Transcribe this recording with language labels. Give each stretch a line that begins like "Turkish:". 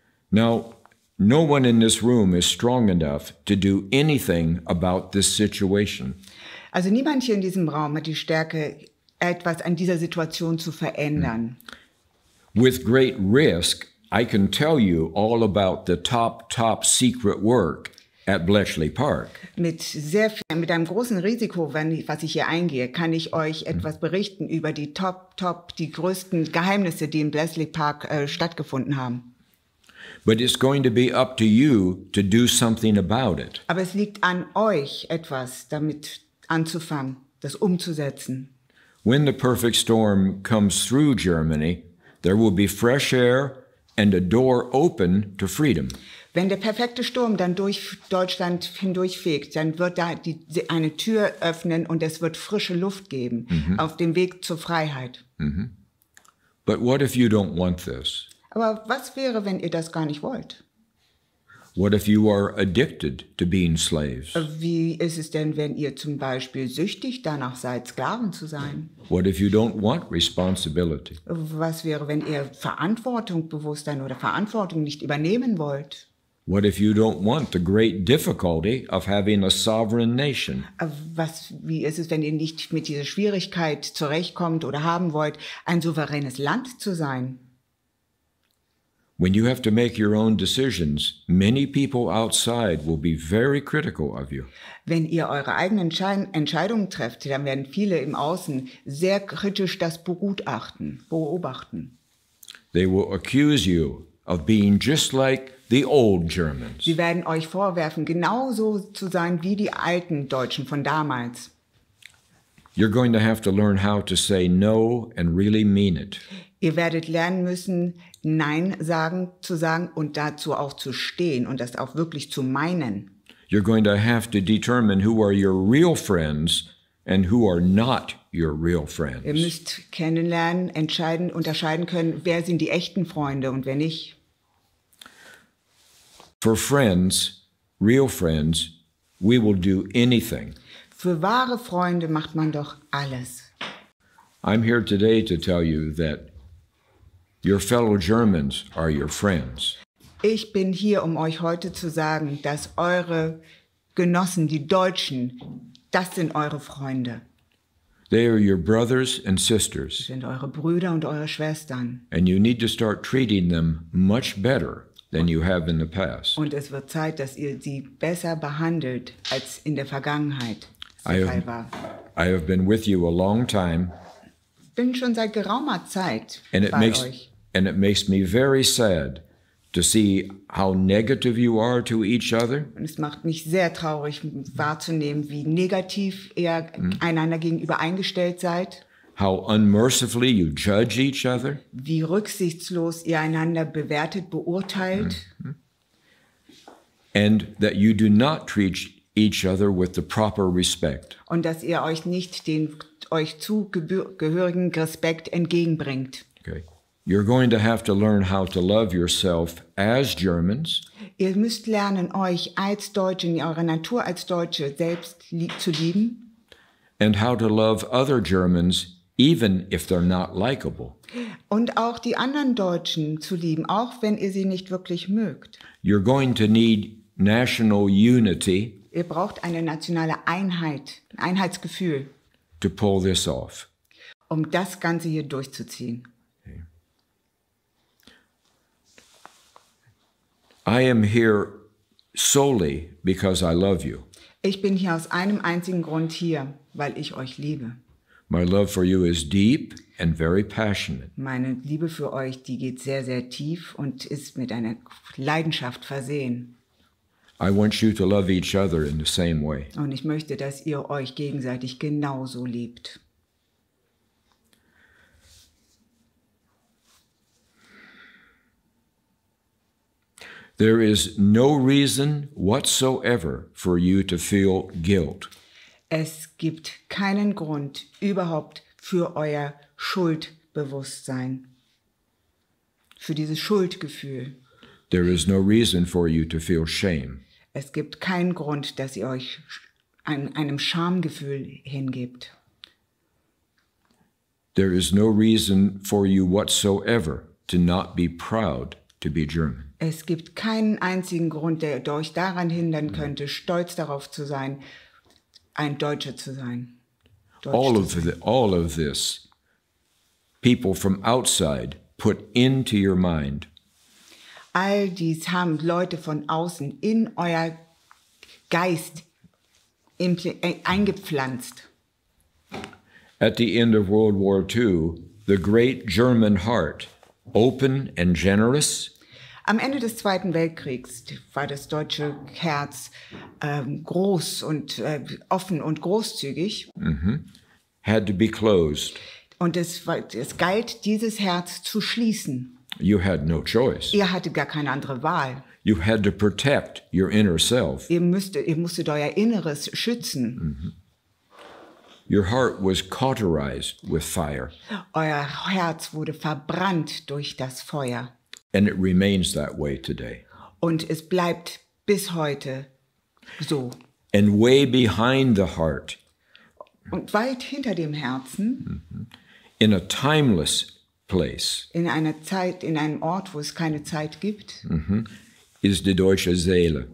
English: Now, no one in this room is strong enough to do anything about this situation.
German: Also niemand hier in diesem Raum hat die Stärke, etwas an dieser Situation zu verändern.
English: With great risk, I can tell you all about the top secret work at Bletchley Park.
German: Mit einem großen Risiko, was ich hier eingehe, kann ich euch etwas berichten über die die größten Geheimnisse, die in Bletchley Park stattgefunden haben.
English: But it's going to be up to you to do something about it.
German: Aber es liegt an euch, etwas damit anzufangen, das umzusetzen.
English: When the perfect storm comes through Germany, there will be fresh air and a door open to freedom.
German: Wenn der perfekte Sturm dann durch Deutschland hindurchfegt, dann wird da eine Tür öffnen und es wird frische Luft geben auf dem Weg zur Freiheit.
English: But what if you don't want this?
German: Aber was wäre, wenn ihr das gar nicht wollt?
English: What if you are addicted to being slaves?
German: Wie ist es denn, wenn ihr zum Beispiel süchtig danach seid, Sklaven zu sein?
English: What if you don't want responsibility?
German: Was wäre, wenn ihr Verantwortungsbewusstsein oder Verantwortung nicht übernehmen wollt?
English: What if you don't want the great difficulty of having a sovereign nation?
German: Wie ist es, wenn ihr nicht mit dieser Schwierigkeit zurechtkommt oder haben wollt, ein souveränes Land zu sein?
English: When you have to make your own decisions, many people outside will be very critical of you.
German: Wenn ihr eure eigenen Entscheidungen trefft, dann werden viele im Außen sehr kritisch das beobachten.
English: They will accuse you of being just like the old Germans.
German: Sie werden euch vorwerfen, genauso zu sein wie die alten Deutschen von damals.
English: You're going to have to learn how to say no and really mean it.
German: Ihr werdet lernen müssen, Nein zu sagen und dazu auch zu stehen und das auch wirklich zu meinen.
English: You're going to have to determine who are your real friends and who are not your real friends.
German: Ihr müsst kennenlernen, unterscheiden können, wer sind die echten Freunde und wer nicht.
English: For friends, real friends, we will do anything.
German: Für wahre Freunde macht man doch alles.
English: I'm here today to tell you that your fellow Germans are your friends.
German: Ich bin hier, um euch heute zu sagen, dass eure Genossen, die Deutschen, das sind eure Freunde.
English: They are your brothers and
German: Das
English: sisters,
German: sind eure Brüder und eure Schwestern.
English: and you need to start treating them much better than you have in the past.
German: Und es wird Zeit, dass ihr sie besser behandelt, als in der Vergangenheit
English: I
German: der
English: have-
German: Fall war.
English: I have been with you a long time,
German: Bin schon seit geraumer Zeit
English: and
German: bei euch.
English: it makes me very sad to see how negative you are to each other,
German: Und es macht mich sehr traurig wahrzunehmen, wie negativ ihr einander gegenüber eingestellt seid,
English: how unmercifully you judge each other,
German: wie rücksichtslos ihr einander bewertet, beurteilt
English: and that you do not treat each other with the proper respect.
German: und dass ihr euch nicht den euch zugehörigen Respekt entgegenbringt.
English: Okay. You're going to have to learn how to love yourself as Germans
German: Ihr müsst lernen, euch als Deutsche, in eurer Natur als Deutsche selbst zu lieben
English: and how to love other Germans even if they're not likable.
German: und auch die anderen Deutschen zu lieben, auch wenn ihr sie nicht wirklich mögt.
English: You're going to need national unity
German: Ihr braucht eine nationale Einheit, ein Einheitsgefühl,
English: to pull this off.
German: um das Ganze hier durchzuziehen.
English: I am here solely because I love you.
German: Ich bin hier aus einem einzigen Grund hier, weil ich euch liebe.
English: My love for you is deep and very passionate.
German: Meine Liebe für euch, die geht sehr, sehr tief und ist mit einer Leidenschaft versehen.
English: I want you to love each other in the same way.
German: Und ich möchte, dass ihr euch gegenseitig genauso liebt.
English: There is no reason whatsoever for you to feel guilt.
German: Es gibt keinen Grund überhaupt für euer Schuldbewusstsein, für dieses Schuldgefühl.
English: There is no reason for you to feel shame.
German: Es gibt keinen Grund, dass ihr euch einem Schamgefühl hingebt.
English: There is no reason for you whatsoever to not be proud to be German.
German: Es gibt keinen einzigen Grund, der euch daran hindern könnte, stolz darauf zu sein, ein Deutscher zu sein.
English: All of this, people from outside put into your mind.
German: All dies haben Leute von außen in euer Geist eingepflanzt.
English: At the end of World War II, the great German heart, open and generous,
German: Am Ende des Zweiten Weltkriegs war das deutsche Herz groß und offen und großzügig.
English: had to be closed.
German: Und es galt, dieses Herz zu schließen.
English: You had no choice.
German: Ihr hattet gar keine andere Wahl.
English: You had to protect your inner self.
German: Ihr musstet euer Inneres schützen.
English: Your heart was cauterized with fire,
German: Euer Herz wurde verbrannt durch das Feuer.
English: and it remains that way today.
German: Und es bleibt bis heute so.
English: And way behind the heart,
German: Und weit hinter dem Herzen,
English: in a timeless place,
German: in einem Ort, wo es keine Zeit gibt,
English: is
German: die deutsche Seele.